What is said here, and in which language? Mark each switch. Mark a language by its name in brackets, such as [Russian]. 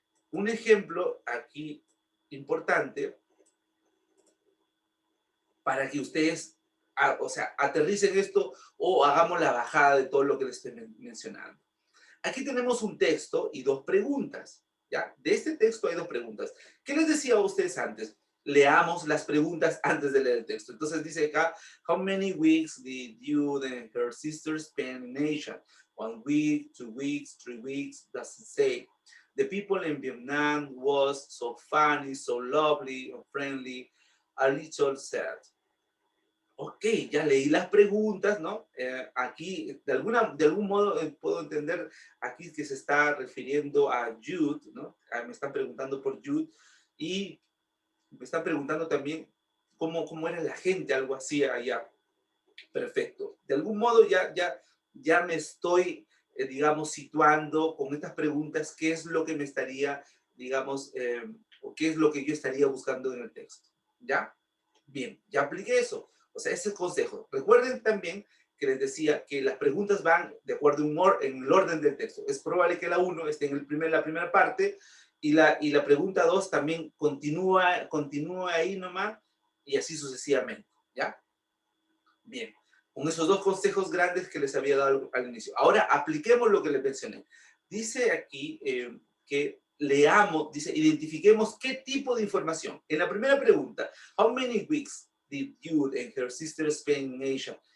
[Spanish] Un ejemplo aquí importante para que ustedes, o sea, aterricen esto o hagamos la bajada de todo lo que les estoy mencionando. Aquí tenemos un texto y dos preguntas, ¿ya? De este texto hay dos preguntas. ¿Qué les decía a ustedes antes? Leamos las preguntas antes de leer el texto. Entonces dice acá, [English] how many weeks did you and her sister spend in Asia? 1 week, 2 weeks, 3 weeks, doesn't say. The people in Vietnam was so funny, so lovely, and friendly, a little sad. [Spanish] Ok, ya leí las preguntas, ¿no? Aquí, de algún modo, puedo entender aquí que se está refiriendo a Jude, ¿no? Me están preguntando por Jude y me están preguntando también cómo era la gente, algo así allá. Perfecto. De algún modo ya me estoy, digamos, situando con estas preguntas, qué es lo que me estaría, digamos, o qué es lo que yo estaría buscando en el texto. ¿Ya? Bien, ya apliqué eso. O sea, ese es el consejo. Recuerden también que les decía que las preguntas van de acuerdo en el orden del texto. Es probable que la 1 esté en la primera parte y la pregunta 2 también continúa ahí nomás y así sucesivamente. ¿Ya? Bien, con esos dos consejos grandes que les había dado al inicio. Ahora apliquemos lo que les mencioné. Dice aquí que leamos, dice, identifiquemos qué tipo de información. En la primera pregunta, [English] how many weeks did you and her sister spend in Asia?